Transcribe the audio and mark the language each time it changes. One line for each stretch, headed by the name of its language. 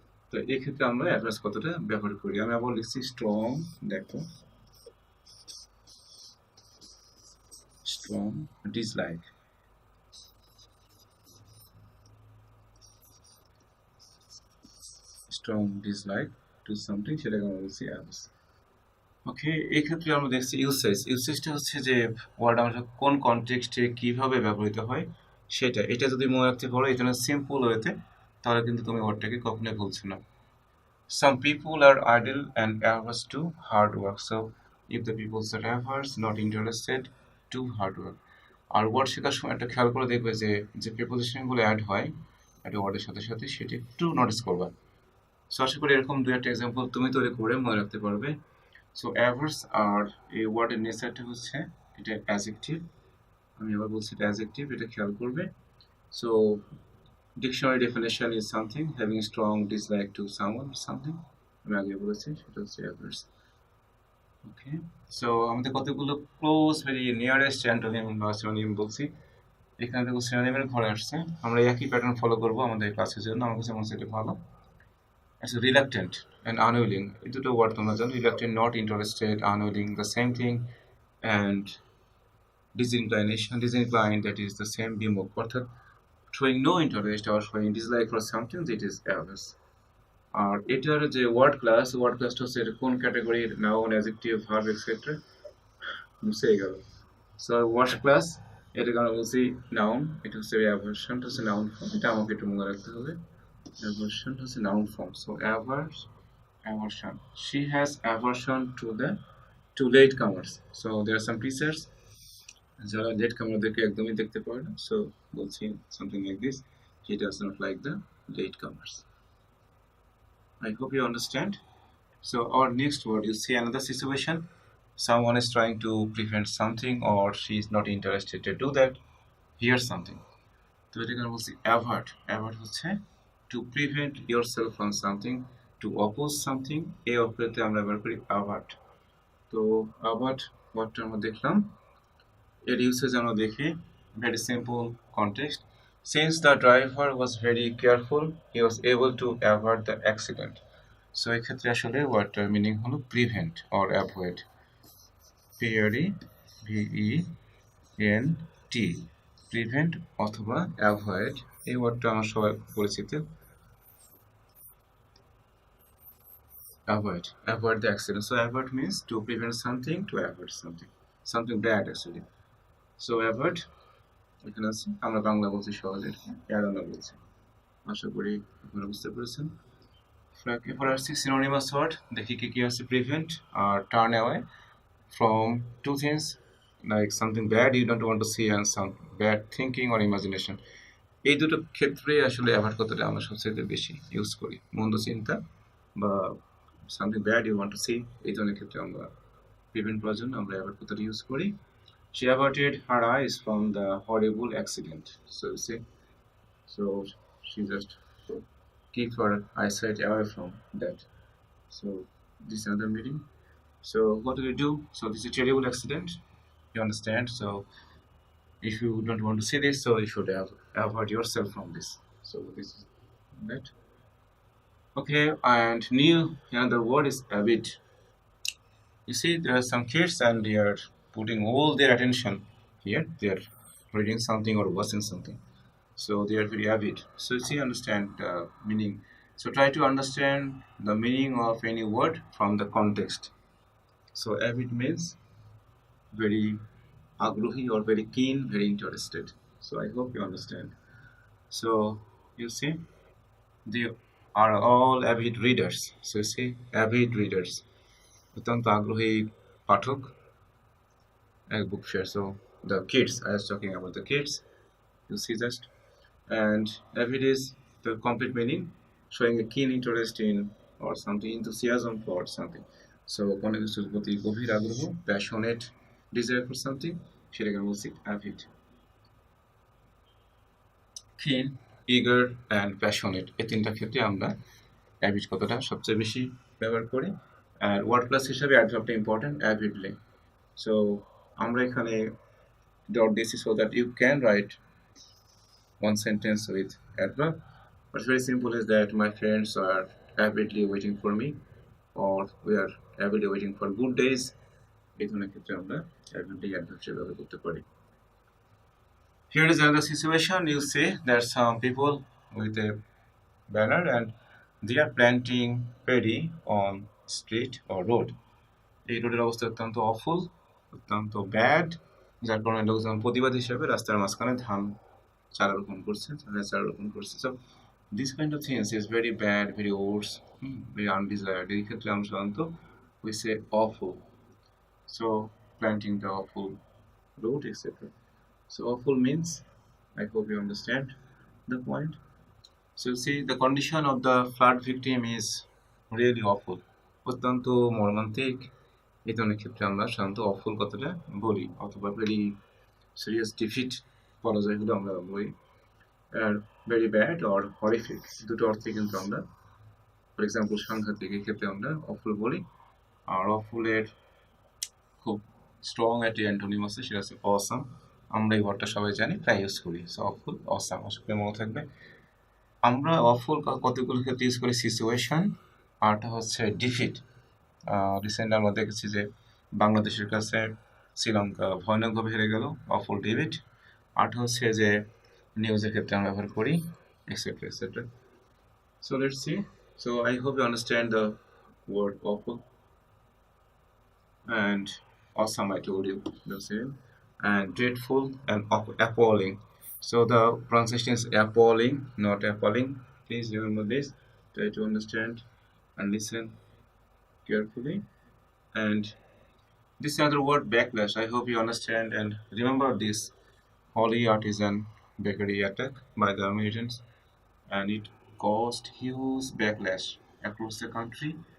Bangla: তো এই ক্ষেত্রে আমরা অ্যাভাস কতটা ব্যবহার করি। আমি আবার লিখছি স্ট্রং, দেখো strong dislike,
English: strong dislike to something,
Bangla: সেটাকে আমরা বলছি অ্যাভাস। ওকে, এই ক্ষেত্রে আমরা দেখছি ইউসেজটা হচ্ছে যে ওয়ার্ড আমরা কোন কনটেক্সটে কিভাবে ব্যবহৃত হয় সেটা। এটা যদি মনে রাখতে পারো এই জন্য সিম্পল ওয়েতে, তাহলে কিন্তু তুমি ওয়ার্ডটাকে কখনোই ভুলছো না।
English: Some people are idle and averse to hard work. So if the people are averse, not interested to hard work.
Bangla: আর word শেখার সময় একটা খেয়াল করে দেখবে যে যে প্রিপোজিশনগুলো অ্যাড হয় একটা ওয়ার্ডের সাথে সাথে, সেটা একটু নোটিস করবা। সো আশা করি এরকম দু একটা এক্সাম্পল তুমি তৈরি করে মনে রাখতে পারবে। সো অ্যাভার্স আর এই ওয়ার্ডের নেচারটা হচ্ছে এটা অ্যাডজেক্টিভ। আমি আবার বলছি এটা অ্যাডজেক্টিভ, এটা খেয়াল করবে।
English: so dictionary definition is something having strong dislike to someone something,
Bangla: আমি আগে বলেছি সেটা হচ্ছে অ্যাভার্স। ওকে, সো আমাদের কতগুলো ক্লোজ ভেরি নিয়ারেস্ট অ্যান্টোনিম বা সিনোনিম বলছি, এখানে দেখো সিনোনিমের ঘরে আসছে। আমরা একই প্যাটার্ন ফলো করবো আমাদের ক্লাসের জন্য, আমার কাছে মনে হচ্ছে এটা ভালো।
English: As reluctant and unwilling,
Bangla: এই দুটো ওয়ার্ড তোমরা জানো,
English: reluctant not interested, unwilling the same thing, and disinclined that is the same
Bangla: বিমুখ, অর্থাৎ
English: showing no interest or showing dislike for something, that is averse.
Bangla: আর এটার যে ওয়ার্ড ক্লাসটা হচ্ছে এটা কোন ক্যাটাগরির, নাউন, অ্যাডজেক্টিভ, ভার্ব এক্সেট্রা, বুঝে গেল। সো ওয়ার্ড ক্লাস এটাকে আমরা বলছি নাউন, এটা হচ্ছে অ্যাভার্সনটা হচ্ছে নাউন ফর্ম, এটা আমাকে একটু মনে রাখতে হবে।
English: Aversion has a noun form. So aversion. She has aversion to latecomers. So there are some teachers
Bangla: যারা
English: latecomers
Bangla: একদমই দেখতে পারে না।
English: So বলছি something like this. He does not like the latecomers. I hope you understand. So our next word, you see another situation. Someone is trying to prevent something or she is not interested to do that. Here's something.
Bangla: তো এটাকে আমরা বলছি অ্যাভার্ট। অ্যাভার্ট হচ্ছে
English: to prevent yourself from something, to oppose something,
Bangla: এই অর্থে আমরা ব্যবহার করি অ্যাভার্ট। তো অ্যাভার্ট ওয়ার্ডটা আমরা দেখলাম, এর ইউসেজ আমরা দেখি, very simple context.
English: Since the driver was very careful he was able to avoid the accident.
Bangla: So এক্ষেত্রে আসলে ওয়ার্ডটার মিনিং হলো prevent or avoid, PRE ভিই N T, prevent অথবা অ্যাভয়েড, এই ওয়ার্ডটা আমার সবাই পরিচিত।
English: avoid the accident. So avoid means to prevent something, to avoid something bad actually. So avoid এখানে আছে, আমরা বাংলা বলছি সহজে এড়ানো বলছি। আশা করি আপনারা বুঝতে পেরেছেন। এরপর আসছি সিনোনিমাস ওয়ার্ড, দেখি কি কি আছে। প্রিভেন্ট আর turn away from two things, like something bad you don't want to see and some bad thinking or imagination, এই দুটো ক্ষেত্রে আসলে অ্যাভয়েড কথাটা আমরা সবচেয়ে বেশি ইউজ করি। মন্দ চিন্তা বা something bad you want to see, এই ধরনের ক্ষেত্রে আমরা প্রিভেন্ট করার জন্য আমরা অ্যাভয়েড কথাটা ইউজ করি। She averted her eyes from the horrible accident. So you see, so she just keep her eyesight away from that. So this is another meaning. So what do we do? So this is a terrible accident. You understand? So if you don't want to see this, so you should have avoid yourself from this. So this is that. Okay, and new another word is avid. You see, there are some kids and they are putting all their attention here. They are reading something or watching something. So they are very avid. So you see, understand the meaning. So try to understand the meaning of any word from the context. So avid means very agruhi or very keen, very interested. So I hope you understand. So you see, they are all avid readers. So you see, avid readers.
Bangla: অত্যন্ত আগ্রহী পাঠক, এক book share.
English: So the kids, I was talking about the kids. You see just, and avid is the complete meaning, showing a keen interest in or something, enthusiasm for something.
Bangla: So কোনো কিছুর প্রতি গভীর আগ্রহ,
English: passionate desire for something,
Bangla: সেটাকে আমরা বলছি avid. Keen, eager and passionate, এই তিনটা ক্ষেত্রে আমরা avid কথাটা সবচেয়ে বেশি ব্যবহার করি। আর ওয়ার্ড প্লাস হিসাবে অ্যাডভার্বটা ইম্পর্টেন্ট, avidly.
English: So
Bangla: আমরা এখানে
English: dot this so that you can write one sentence with adverb. What's very simple is that my friends are avidly waiting for me, or we are avidly waiting for good days.
Bangla: এই ধরনের ক্ষেত্রে আমরা avidly adverb ব্যবহার করতে পারি।
English: Here is another situation. You say there are some people with a banner and they are planting paddy on street or road.
Bangla: এই রোডের অবস্থা অত্যন্ত অফুল, অত্যন্ত ব্যাড, যার কারণে লোকজন প্রতিবাদ হিসেবে রাস্তার মাঝখানে ধান চারা রোপণ করছে, ধানের চারা রোপণ করছে।
English: So this kind of things is very bad, very worse, very undesired.
Bangla: এই ক্ষেত্রে আমরা সাধারণত
English: we say
Bangla: awful.
English: So planting the awful road etcetera. So awful means, I hope you understand the point. So you see, the condition of the flood victim is really awful.
Bangla: অত্যন্ত মর্মান্তিক, এই ধরনের ক্ষেত্রে আমরা সাধারণত অফুল কথাটা বলি, অথবা
English: very serious defeat
Bangla: পরাজয় হলে আমরা বলি। Are
English: very bad or horrific,
Bangla: দুটো অর্থে কিন্তু আমরা,
English: for example
Bangla: সাংঘাতিক, এই ক্ষেত্রে আমরা অফুল বলি। আর অফুলের খুব স্ট্রং একটি অ্যান্টোনিম আছে, সেটা হচ্ছে অসাম। আমরা এই ওয়ার্ডটা সবাই জানি, প্রায় ইউজ করি। সো অফুল, অসাম, আশা করি মনে থাকবে। আমরা অফুল কতগুলো ক্ষেত্রে ইউজ করি, সিচুয়েশন, আরটা হচ্ছে ডিফিট। রিসেন্ট আমরা দেখেছি যে বাংলাদেশের কাছে শ্রীলঙ্কা ভয়ানকভাবে হেরে গেল, অফুল ডিফিট। আরটা হচ্ছে যে নিউজের ক্ষেত্রে আমরা ব্যবহার করি, etcetera etcetera.
English: So let's see. So I hope you understand the word awful and awesome. I told you the same. And dreadful and appalling. So the pronunciation is appalling, not appalling. Please remember this. Try to understand and listen carefully. And this is another word, backlash. I hope you understand and remember this holy artisan bakery attack by the Americans, and it caused huge backlash across the country.